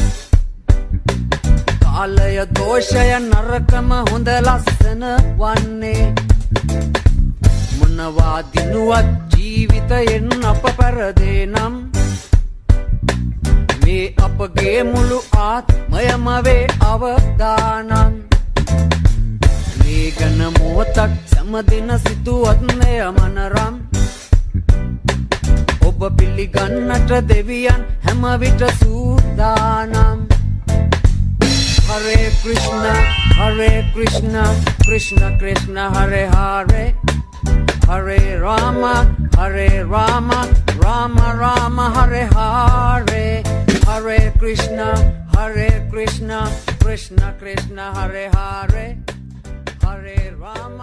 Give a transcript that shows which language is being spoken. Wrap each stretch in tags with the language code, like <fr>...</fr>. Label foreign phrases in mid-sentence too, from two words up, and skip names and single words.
<si>කාලය දෝෂය නරකම හොඳ ලස්සන වන්නේ මොනවා දිනුවත් ජීවිතයෙන් අප පෙරදෙනම් මේ අපගේ මුළු ආත්මයම වේ අවදානම් මේ ගැන මොහොතක් සෑමදින සිතුවත් මෙය මනරම් ඔබ පිළිගන්නට දෙවියන් හැම විට සූදානම්</si> <sa>हरे कृष्ण कृष्ण कृष्ण हरे हरे हरे राम राम राम हरे हरे हरे कृष्ण कृष्ण कृष्ण हरे हरे हरे राम</sa>